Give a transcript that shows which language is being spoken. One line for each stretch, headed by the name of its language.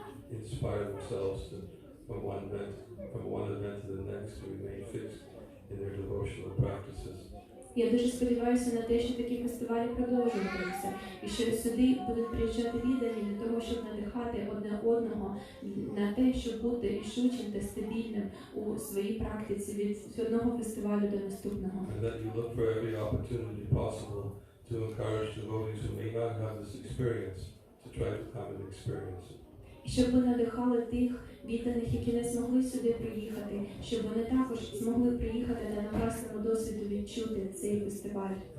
English: Inspire themselves to, from one event to the next, to remain fixed in their devotional practices.
Ukrainian: Я дуже сподіваюся на те, що такі фестивалі продовжуватимуться, і що сюди будуть приїжджати віддані для того, щоб надихати одне одного на те, щоб бути рішучим та стабільним у своїй практиці від одного фестивалю до наступного.
English: And that you look for every opportunity possible to encourage devotees who may not have this experience to try to come and experience it.
Ukrainian: Щоб ви надихали тих відданих, які не змогли сюди приїхати, щоб вони також змогли приїхати та на власному досвіду відчути цей фестиваль.